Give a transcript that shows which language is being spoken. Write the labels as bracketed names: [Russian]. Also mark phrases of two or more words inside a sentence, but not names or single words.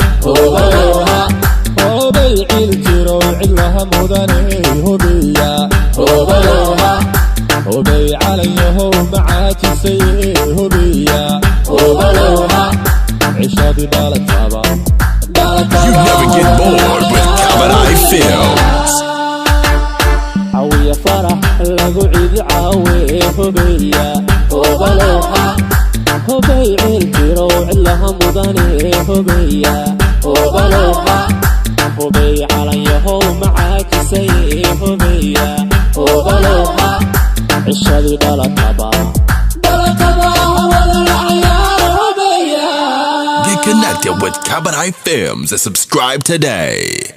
[Somali] Hubalow ha. Hubay ciil jiro, cidlaha mudane, hubiya. Hubalow ha. Hubay calan yahow macaajisay, hubiya. Hubalow ha. Cishadii dhalataba. [English] You never get bored with Kabadai Films. [Somali] Cawiya farax, lagu ciidi caawe, hubiya. Hubalow ha. Hubay ciil jiro, cidlaha mudane, hubiya. Hubalow ha. Hubay calan yahow macaajisay, hubiya. Hubalow ha. Cishadii dhalataba. Dhalataba, wada la ciyaaro, hubiya. [English] Get connected with Kabadai Films and subscribe today.